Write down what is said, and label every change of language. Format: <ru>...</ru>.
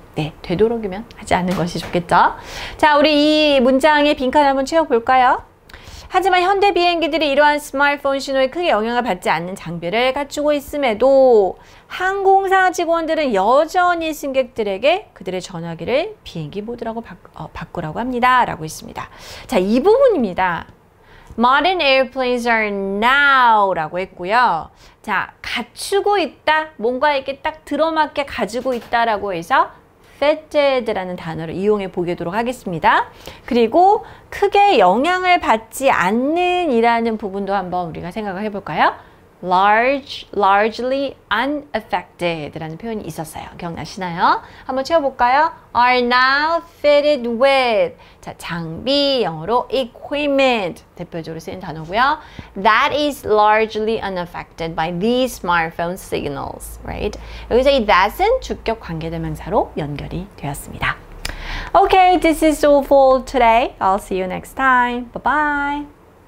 <ko>네, 되도록이면 하지 않는 것이 좋겠죠. 자, 우리 이 문장의 빈칸 한번 채워볼까요? 하지만 현대 비행기들이 이러한 스마트폰 신호에 크게 영향을 받지 않는 장비를 갖추고 있음에도 항공사 직원들은 여전히 승객들에게 그들의 전화기를 비행기 모드라고 바꾸라고 합니다. 라고 있습니다. 자, 이 부분입니다.</ko> <en>Modern airplanes are now</en> <ko>라고 했고요. 자, 갖추고 있다. 뭔가 이렇게 딱 들어맞게 가지고 있다라고 해서 fitted라는 단어를 이용해 보도록 하겠습니다. 그리고 크게 영향을 받지 않는 이라는 부분도 한번 우리가 생각을 해볼까요?</ko> <en>largely unaffected</en> <ko>라는 표현이 있었어요. 기억나시나요? 한번 채워볼까요?</ko> <en>are now fitted with</en> <ko>자, 장비, 영어로 equipment 대표적으로 쓰인 단어고요.</ko> <en>that is largely unaffected by these smartphone signals. Right?</en> <ko>여기서 이 that은 주격 관계대명사로 연결이 되었습니다.</ko> <en>Okay, this is all for today. I'll see you next time. Bye-bye.</en>